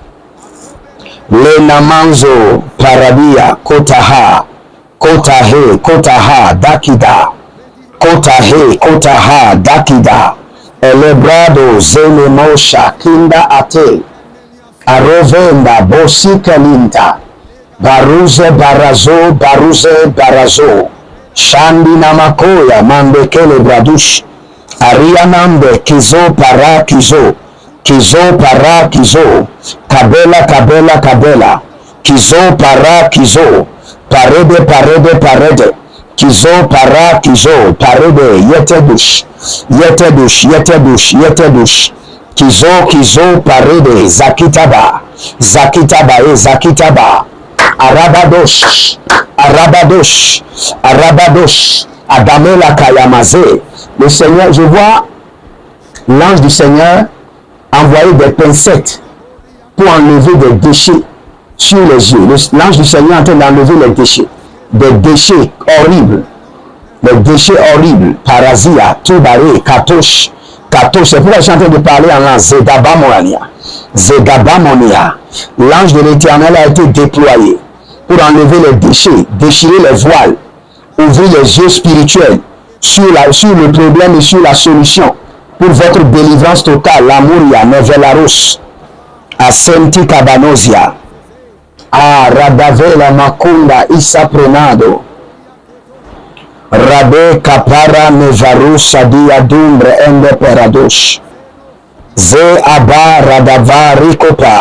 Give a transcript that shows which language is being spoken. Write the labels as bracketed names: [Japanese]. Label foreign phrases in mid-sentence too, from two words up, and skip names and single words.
[French] Lenamanzo Paradia, Kotaha, Dakida, Kotahe, Kotaha, Dakida, Elebrado, Zenemosha, Kinda Ate, Arovenda, Bosikalinta, Baruze, Barazo, Baruze, Barazo, Shandi Namakoya, Mandekele Bradush, Arianambe, Kizo, Para, Kizo, Kizo, Para, Kizo, Kabela, Kabela, Kabela, Kizo, Para, Kizo, Parede, Parede, Parede, Kizo, Para, Kizo, Parede, Yetedush, Yetedush, Yetedush, Yetedush, Kizo, Kizo, Parede, Zakitaba, Zakitaba, Zakitaba, Arabadosh, Arabadosh, Arabadosh, Adamela Kayamaze. Le Seigneur, je vois l'ange du Seigneur envoyer des pincettes pour enlever des déchets sur les yeux. L'ange du Seigneur est en train d'enlever les déchets. Des déchets horribles. Des déchets horribles. Parasia, Tubaré, Katosh. Katosh, c'est pourquoi je suis en train de parler en langue. Zedabamonia. Zedabamonia. L'ange de l'Éternel a été déployé pour enlever les déchets, déchirer les voiles, ouvrir les yeux spirituels sur le problème et sur la solution pour votre délivrance totale. L'amoria, Nevelaros, Asenti Cabanosia, Radavela Makunda, Issa Prenado, Rabe Kapara Nevarus, Sadia Dumbre, Ende Peradosh, Ze Abba Radava Rikopa,